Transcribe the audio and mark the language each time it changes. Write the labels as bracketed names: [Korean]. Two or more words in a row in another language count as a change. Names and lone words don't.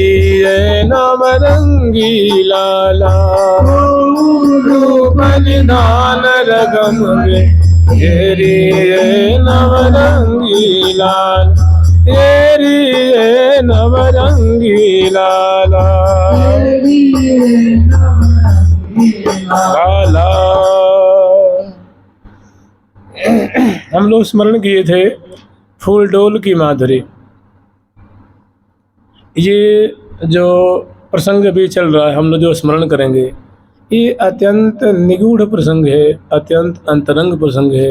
[Hindi] नवरंगी लाला रूप निधान रगमगे ये नवरंगी लाल ये नवरंगी लाला लाला। हम लोग स्मरण किए थे फूल डोल की माधुरी। ये जो प्रसंग भी चल रहा है हम लोग जो स्मरण करेंगे ये अत्यंत निगूढ़ प्रसंग है, अत्यंत अंतरंग प्रसंग है।